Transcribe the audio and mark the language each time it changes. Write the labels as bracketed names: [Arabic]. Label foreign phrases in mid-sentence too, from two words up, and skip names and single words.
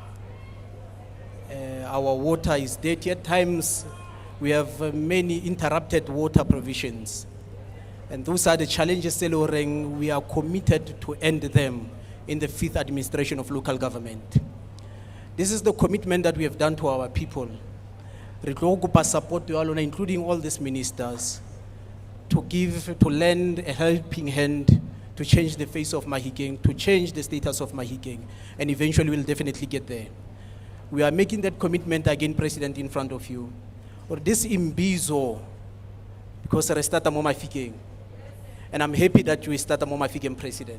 [English] Our water is dirty. At times, we have many interrupted water provisions. And those are the challenges, Seloreng. We are committed to end them in the 5th administration of local government. This is the commitment that we have done to our people. [Southern Sotho] Re tlo kopa [English] support to all, including all these ministers, to lend a helping hand to change the face of Mahikeng, to change the status of Mahikeng, and eventually we'll definitely get there. We are making that commitment again, President, in front of you. Or this Imbizo, because I started Mahikeng, and I'm happy that you started Mahikeng, President.